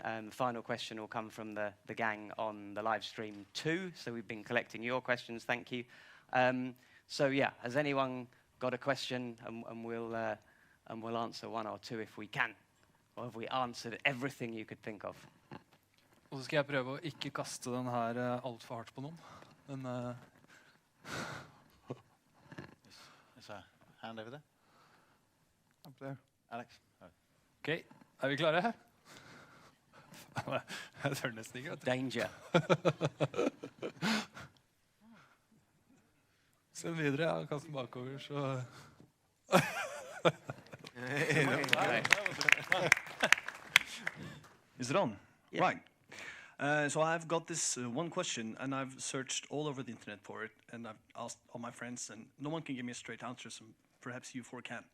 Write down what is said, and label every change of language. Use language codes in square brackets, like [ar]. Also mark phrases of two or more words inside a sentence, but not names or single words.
[en] The final question will come from the gang on the live stream too. So we've been collecting your questions. Thank you. So yeah, has anyone got a question? And we'll answer one or two if we can. Or have we answered everything you could think of? [no] Og så skal jeg prøve å ikke kaste den her alt for hardt på noen. Men [en] There's a hand over there. Up there. Alex. [no] ok, er vi klare? Jeg tør nesten ikke. Danger. Send videre, ja, kast den bakover, så... [en] Is it on? Yeah. Right. So I've got this one question, and I've searched all over the internet for it, and I've asked all my friends, and no one can give me a straight answer, so perhaps you four can.